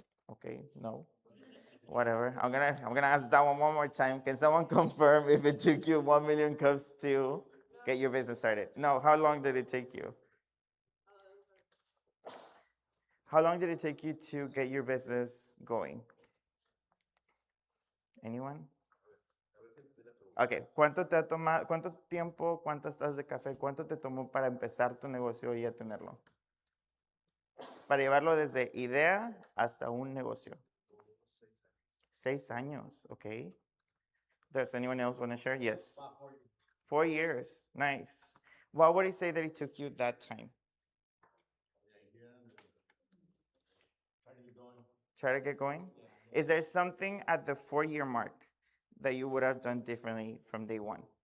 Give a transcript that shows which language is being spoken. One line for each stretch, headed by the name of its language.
English: Okay, no, whatever. I'm gonna ask that one more time. Can someone confirm if it took you 1 million cups to get your business started? No. How long did it take you? How long did it take you to get your business going? Anyone?
Spanish: Okay, cuánto tiempo, cuántas tazas de café, cuánto te tomó para empezar tu negocio y a tenerlo? Para llevarlo desde idea hasta un negocio. 6 años, okay.
English: Does anyone else want to share? Yes. 4 years, nice. What would you say that it took you that time? Try to get going? Is there something at the 4-year mark that you would have done differently from day one?